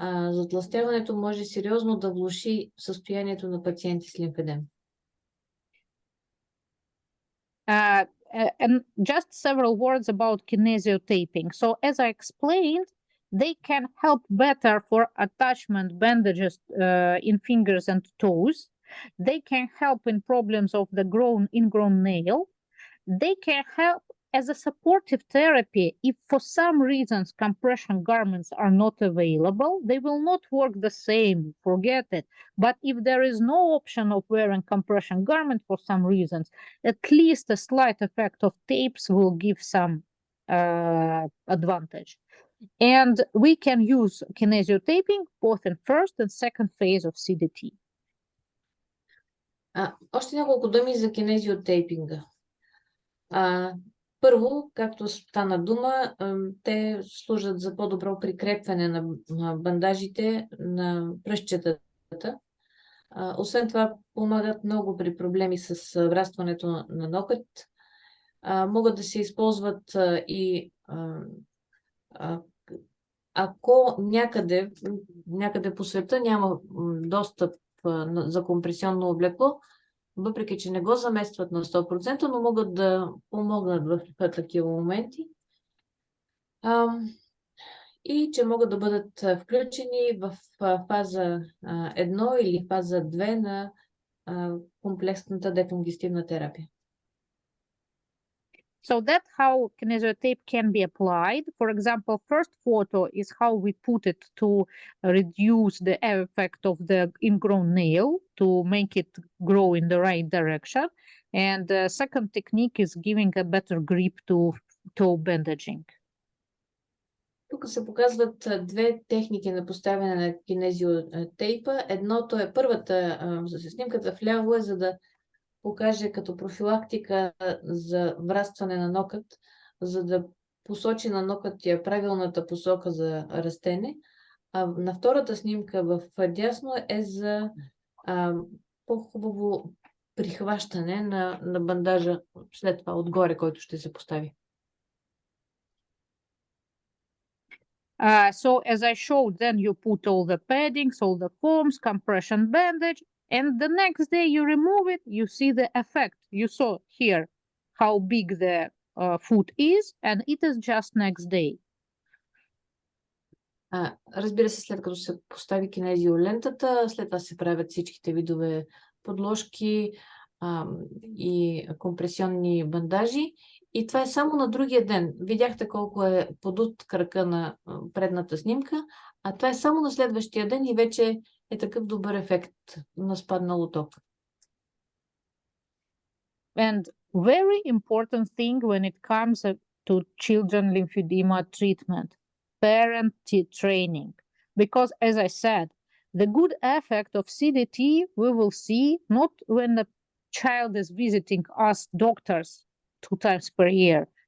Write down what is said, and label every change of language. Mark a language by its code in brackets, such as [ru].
[bg] Затлъстяването може сериозно да влоши състоянието на пациенти с лимфедем. [en] And just several words about kinesiotaping. So as I explained, they can help better for attachment bandages in fingers and toes. They can help in problems of the ingrown nail. They can help as a supportive therapy if for some reasons compression garments are not available. They will not work the same, forget it. But if there is no option of wearing compression garment for some reasons, at least a slight effect of tapes will give some advantage. And we can use kinesiotaping both in first and second phase of CDT. [bg] Още няколко думи за кинезиотейпинга. Първо, както стана дума, те служат за по-добро прикрепване на бандажите на пръстчетата. Освен това, помагат много при проблеми с врастването на нокът. Могат да се използват и ако някъде по света няма достъп за компресионно облекло, въпреки че не го заместват на 100%, но могат да помогнат в такива моменти. И че могат да бъдат включени в фаза 1 или фаза 2 на комплексната деконгестивна терапия. [en] So that's how kinesiotape can be applied. For example, first photo is how we put it to reduce the effect of the ingrown nail to make it grow in the right direction. And the second technique is giving a better grip to toe bandaging. [bg] Тук се показват две техники на поставяне на кинезиотейпа. Едното е първата, снимката вляво е за да покаже като профилактика за врастване на нокът, за да посочи на нокътя правилната посока за растене. А на втората снимка в дясно е за по-хубаво прихващане на бандажа след това отгоре, който ще се постави. [en] So as I showed, then you put all the paddings, all the foams, compression bandage, and the next day you remove it, you see the effect. You saw here how big the foot is, and it is just next day. [bg] Разбира се, след като се постави кинезиолентата, след това се правят всичките видове подложки и компресионни бандажи. И това е само на другия ден. Видяхте колко е подут крака на предната снимка, а това е само на следващия ден и вече е такъв добър ефект на спаднал отток. [en] And very important thing when it comes to children lymphedema treatment, parent training. Because as I said, the good effect of CDT we will see not when the child is visiting us doctors 2 times per year.